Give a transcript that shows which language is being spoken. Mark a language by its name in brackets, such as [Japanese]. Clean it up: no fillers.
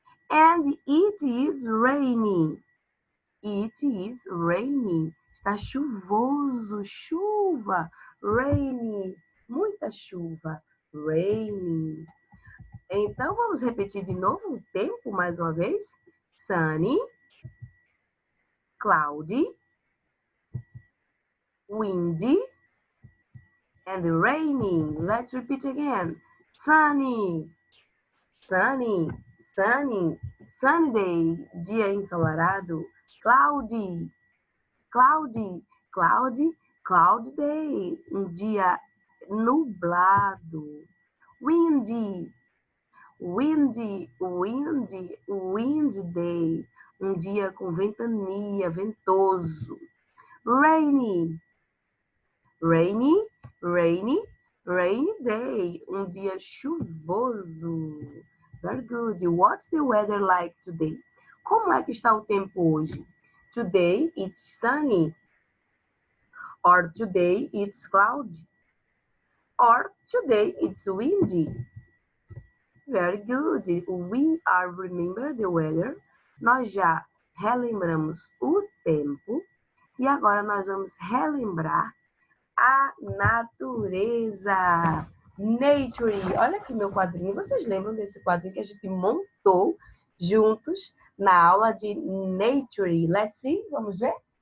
[English] And it is raining. It is raining. [Portuguese] Está chuvoso, chuva, rainy, muita chuva, raining. Então, vamos repetir de novo o tempo mais uma vez. [English] Sunny, cloudy, windy, and raining. Let's repeat again. Sunny, sunny, sunny, sunny day, [Portuguese] dia ensolarado. [English] Cloudy, cloudy, cloudy, cloud day, [Portuguese] um dia nublado. [English] Windy, windy, windy, windy day, [Portuguese] um dia com ventania, ventoso. [English] Rainy, rainy, rainy, rainy day, [Portuguese] um dia chuvoso. [English] Very good. What's the weather like today? [Portuguese] Como é que está o tempo hoje? [English] Today it's sunny. Or today it's cloudy. Or today it's windy. Very good. We are remember the weather. [Portuguese] Nós já relembramos o tempo. E agora nós vamos relembrar a natureza. Nature. Olha aqui meu quadrinho. Vocês lembram desse quadrinho que a gente montou juntos na aula de Nature? [English] Let's see. [Portuguese] Vamos ver?